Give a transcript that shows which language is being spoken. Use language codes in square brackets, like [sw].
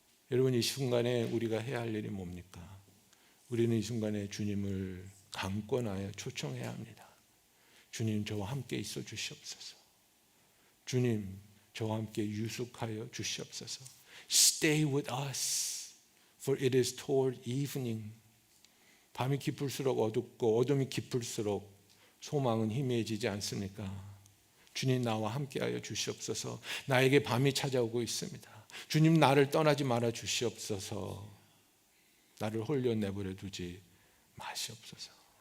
[ko] 여러분, 이 순간에 우리가 해야 할 일이 뭡니까? 우리는 이 순간에 주님을 강권하여 초청해야 합니다. 주님, 저와 함께 있어 주시옵소서. 주님, 저와 함께 유숙하여 주시옵소서. [en] Stay with us, for it is toward evening. [ko] 밤이 깊을수록 어둡고 어둠이 깊을수록 소망은 희미해지지 않습니까? 주님, 나와 함께하여 주시옵소서. 나에게 밤이 찾아오고 있습니다. 주님, 나를 떠나지 말아 주시옵소서. 나를 홀려 내버려 두지 마시옵소서.